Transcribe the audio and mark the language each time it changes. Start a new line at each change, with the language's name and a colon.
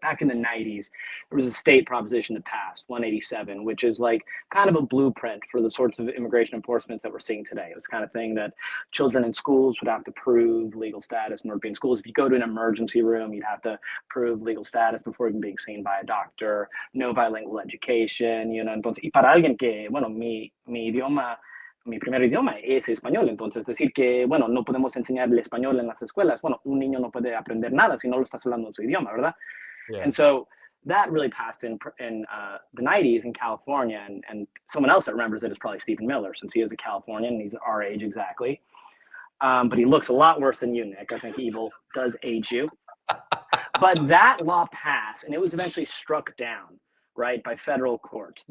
English: Back in the 90s, there was a state proposition that passed, 187, which is like kind of a blueprint for the sorts of immigration enforcement that we're seeing today. It was kind of thing that children in schools would have to prove legal status in order to be in schools. If you go to an emergency room, you'd have to prove legal status before even being seen by a doctor. No bilingual education, you know.
Spanish: Entonces, y para alguien que, bueno, mi primer idioma es español, entonces decir que, bueno, no podemos enseñar el español en las escuelas, bueno, un niño no puede aprender nada si no lo estás hablando en su idioma, ¿verdad?
English: Yeah. And so that really passed in the 90s in California, and someone else that remembers it is probably Stephen Miller, since he is a Californian and he's our age exactly. But he looks a lot worse than you, Nick. I think evil does age you. But that law passed, and it was eventually struck down, right, by federal courts.